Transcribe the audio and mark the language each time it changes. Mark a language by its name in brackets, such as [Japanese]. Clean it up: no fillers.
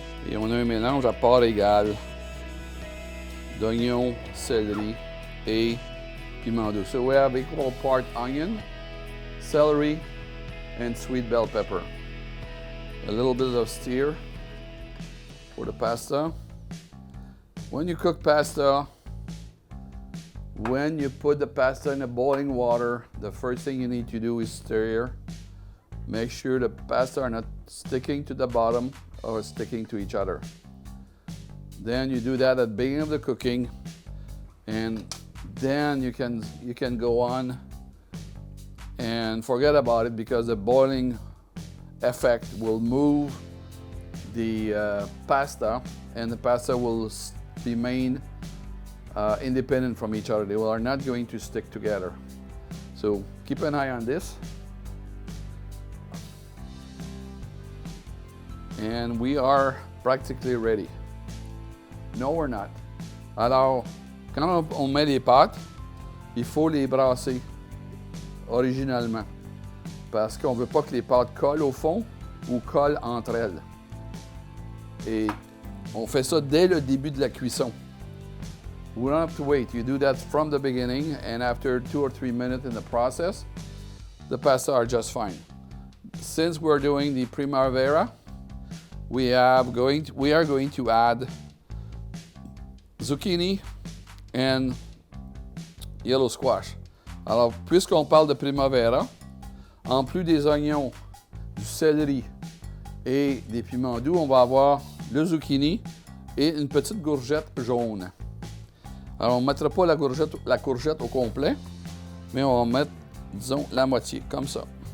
[French] Et on a un mélange à part égale d'oignons, céleri et piment doux. [English] So we have equal part onion, celery, and sweet bell pepper. A little bit of stir for the pasta. When you cook pasta, when you put the pasta in the boiling water, the first thing you need to do is stir. Make sure the pasta are not sticking to the bottom or sticking to each other. Then you do that at the beginning of the cooking, and then you can go on and forget about it because the boiling effect will move the pasta, and the pasta will remain independent from each other. They are not going to stick together. So keep an eye on this. And we are practically ready. No, we're not. [French] Alors, quand on met les pâtes, il faut les brasser originalement parce qu'on ne veut pas que les pâtes collent au fond ou collent entre elles. Et on fait ça dès le début de la cuisson. [English] We don't have to wait. You do that from the beginning, and after 2 or 3 minutes in the process, the pasta are just fine. Since we're doing the Primavera, we are going to add zucchini and yellow squash. [French] Alors, puisqu'on parle de Primavera, en plus des oignons, du céleri et des piments doux, on va avoir le zucchini et une petite courgette jaune. Alors, on ne mettra pas la courgette au complet, mais on va mettre, disons, la moitié, comme ça.